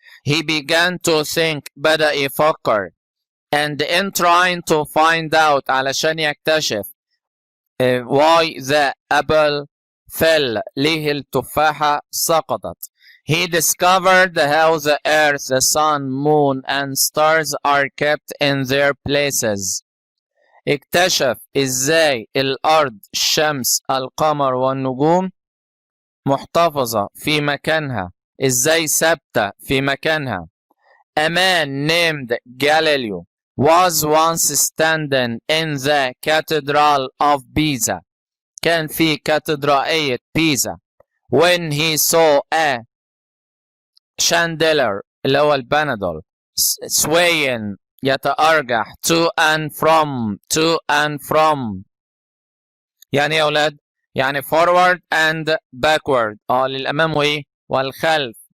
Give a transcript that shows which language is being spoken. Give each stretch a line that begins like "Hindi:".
English: He began to think
Arabic: بدأ يفكر
English: and in trying to find out
Arabic: علشان يكتشف
English: why the apple fell
Arabic: ليه التفاحة سقطت.
English: He discovered how the earth, the sun, moon and stars are kept in their places.
Arabic: اكتشف ازاي الأرض، الشمس، القمر والنجوم محتفظة في مكانها، ازاي ثابتة في مكانها.
English: A man named Galileo was once standing in the cathedral of Pisa.
Arabic: كان في كاتدرائية بيزا.
English: When he saw a chandelier
Arabic: اللي هو البانادول
English: swaying يتأرجح to and from
Arabic: يعني يا أولاد يعني
English: forward and backward
Arabic: للأمام وإيه والخلف.